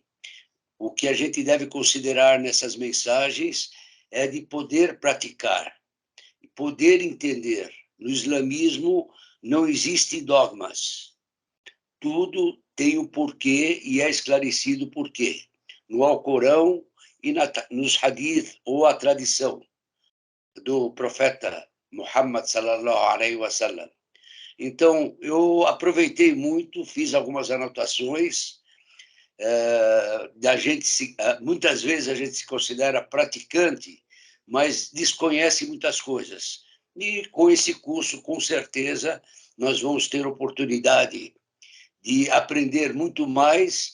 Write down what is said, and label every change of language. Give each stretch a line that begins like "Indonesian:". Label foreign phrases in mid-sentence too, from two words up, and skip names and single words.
Portuguese: O que a gente deve considerar nessas mensagens é de poder praticar, poder entender. No islamismo não existem dogmas. Tudo tem um porquê e é esclarecido o porquê. No Alcorão e nos hadith, ou a tradição do profeta Muhammad
Arabic: صلى الله عليه وسلم.
Portuguese: Então, eu aproveitei muito, fiz algumas anotações. Muitas vezes a gente se considera praticante, mas desconhece muitas coisas. E com esse curso, com certeza, nós vamos ter oportunidade de aprender muito mais.